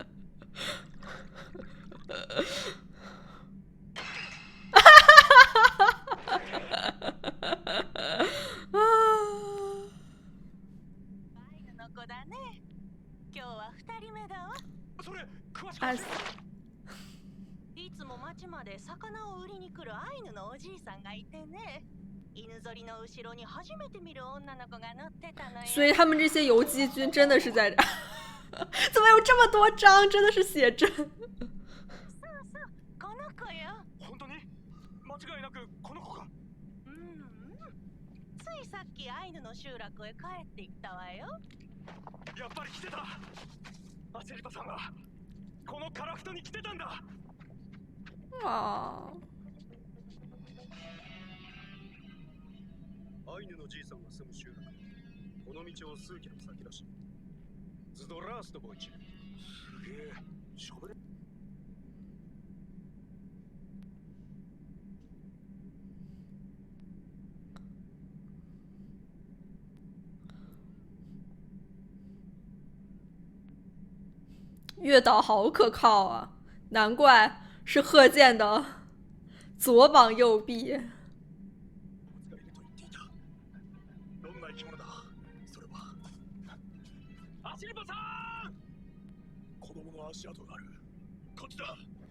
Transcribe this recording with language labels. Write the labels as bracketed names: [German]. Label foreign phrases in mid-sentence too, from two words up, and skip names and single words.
[Japanese] アイヌの子だね。今日は2人目だわ。それ、詳しくあ教えて。いつも町まで魚を売りに来るアイヌのおじいさんがいてね。犬ぞりの後ろに初めて見る女の子が乗ってたのよ。 [Chinese] 所以他们这些游击军真的是在这怎么有这么多张？真的是写真。 [Japanese] そうそう、この子よ。本当に？間違いなくこの子か。ついさっきアイヌの集落へ帰ってきたわよ。やっぱり来てた。アシェリパさんがこのカラフトに来てたんだ。啊，アイヌのじいさんが住む集落、この道を数キロ先だし。 [Russian] ズドラーストボイチ。 [Japanese] すげえ、しゃべれ。 [Chinese] 月岛好可靠啊，难怪是贺建的左膀右臂。 [Japanese] お疲れと言っていた。どんな生き物だ。それは。アシェリパさん。子供の足跡がある。こっちだ。